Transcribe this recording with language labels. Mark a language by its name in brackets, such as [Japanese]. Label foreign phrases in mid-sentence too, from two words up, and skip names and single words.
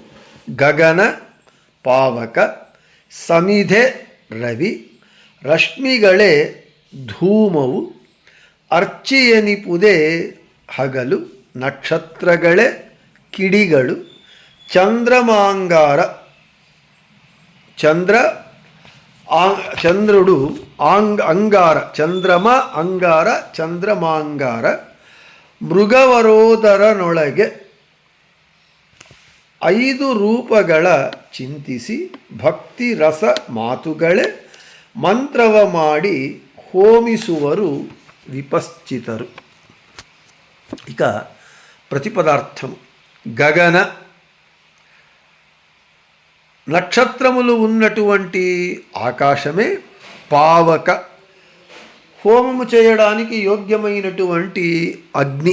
[Kannada] ಗಗನ ಪಾವಕ ಸಮಿಧೆ ರವಿ ರಶ್ಮಿಗಳೇ ಧೂಮವು ಅರ್ಚಿಯನಿಪುದೆ ಹಗಲು ನಕ್ಷತ್ರಗಳೇ ಕಿಡಿಗಳು ಚಂದ್ರಮಾಂಗಾರ, [Telugu] చంద్రుడు అంగార, చంద్రమ అంగార చంద్రమాంగార [Kannada] ಮೃಗವರೋದರನೊಳಗೆ 5 ರೂಪಗಳ ಚಿಂತಿಸಿ ಭಕ್ತಿ ರಸ ಮಾತುಗಳೇ ಮಂತ್ರವ ಮಾಡಿ ಹೋಮಿಸುವರು ವಿಪಶ್ಚಿತರು. [Telugu] ఇక ప్రతిపదార్థం గగన నక్షత్రములు ఉన్నటువంటి ఆకాశమే పావక, హోమము చేయడానికి యోగ్యమైనటువంటి అగ్ని.